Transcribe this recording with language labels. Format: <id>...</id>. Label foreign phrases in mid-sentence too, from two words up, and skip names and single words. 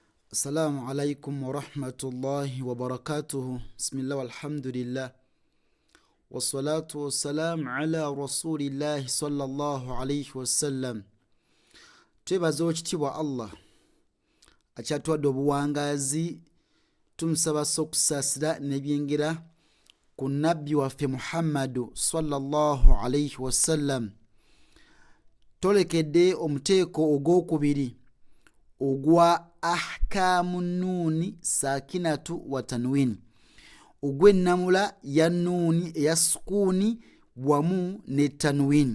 <ar>السلام عليكم ورحمة الله وبركاته. بسم الله والحمد لله. والصلاة والسلام على رسول الله صلى الله عليه وسلم.</ar> <lg>Twebaza ekitiibwa Allah akyatuwadde obuwangazi, tumusaba okusaasira n'ebyengera ku nabbi waffe Muhammadu</lg> <ar>صلى الله عليه وسلم.</ar> <lg>Tolekedde omuteeko ogwokubiri ogwa</lg> <ar>أحكام نون ساكنة وتنوين,</ar> <lg>ogw'ennamula ya nuuni eya sukuuni wamu ne tanwini.</lg>